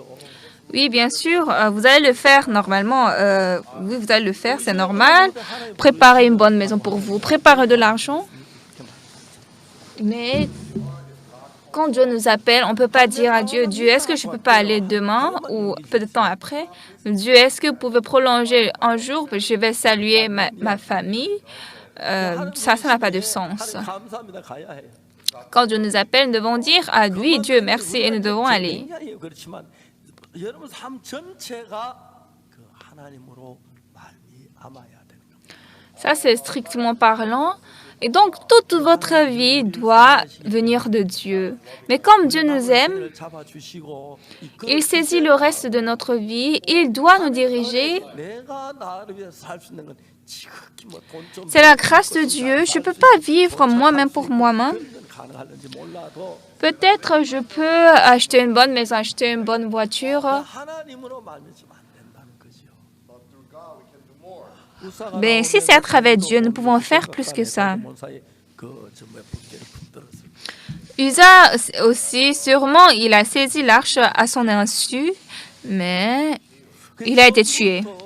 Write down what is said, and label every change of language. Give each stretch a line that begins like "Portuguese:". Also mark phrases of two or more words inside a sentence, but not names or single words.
French: Oui, bien sûr, vous allez le faire normalement. Oui, vous allez le faire, c'est normal. Préparez une bonne maison pour vous, préparez de l'argent. Mais quand Dieu nous appelle, on ne peut pas dire à Dieu, Dieu, est-ce que je ne peux pas aller demain ou peu de temps après? Dieu, est-ce que vous pouvez prolonger un jour? Je vais saluer ma famille. Ça n'a pas de sens.
Korean: 하나님 감사합니다. 가야 해요.
French: Quand Dieu nous appelle, nous devons dire à lui, Dieu, merci, et nous devons aller.
Korean: 굉장히 그렇지만 여러분 삶 전체가 그 하나님으로 말미암아야 되는 겁니다.
French: Ça, c'est strictement parlant. Et donc, toute votre vie doit venir de Dieu. Mais comme Dieu nous aime,
Korean: 잡아주시고
French: il saisit le reste de notre vie. Il doit nous diriger.
Korean: 내가 나를 위해서 살 수 있는 건 지극히 뭐돈 좀
French: C'est la grâce de Dieu. Je ne peux pas vivre moi-même pour moi-même.
Korean: 가능할는지 몰라도
French: Peut-être je peux acheter une bonne maison, acheter une bonne voiture.
Korean: 하나님으로 말미암으면 안 된다는 거죠.
French: Mais si c'est à travers Dieu, nous pouvons faire plus que ça. Usa aussi, sûrement, il a saisi l'arche à son insu, mais il a été tué.